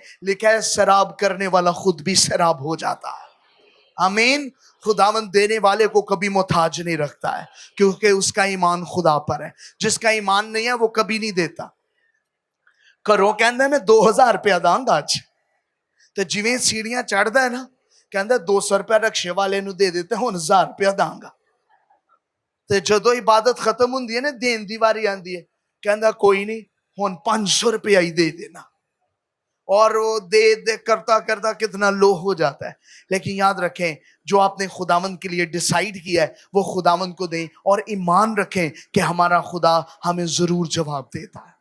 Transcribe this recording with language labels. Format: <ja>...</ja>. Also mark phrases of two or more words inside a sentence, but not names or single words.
<ur>لکھا ہے سراب کرنے والا خود بھی سراب ہو جاتا ہے. آمین. خداوند دینے والے کو کبھی محتاج نہیں رکھتا ہے کیونکہ اس کا ایمان خدا پر ہے. جس کا ایمان نہیں ہے وہ کبھی نہیں دیتا.</ur> <pa>کرو کہندہ میں 2000 روپیہ داں گا آج, تو جویں سیڑھیاں چڑھدا ہے نا کہندہ 200 روپیہ رکشے والے نو دے دیتے ہن 1000 روپیہ داں گا. تے جدو عبادت ختم ہوندی ہے نا دین دی واری آندی ہے کہندہ کوئی نہیں ہن 500 روپیہ ہی دے دینا,</pa> <ur>اور وہ دے کرتا کرتا کتنا لو ہو جاتا ہے. لیکن یاد رکھیں جو آپ نے خداوند کے لیے ڈیسائیڈ کیا ہے وہ خداوند کو دیں اور ایمان رکھیں کہ ہمارا خدا ہمیں ضرور جواب دیتا ہے.</ur>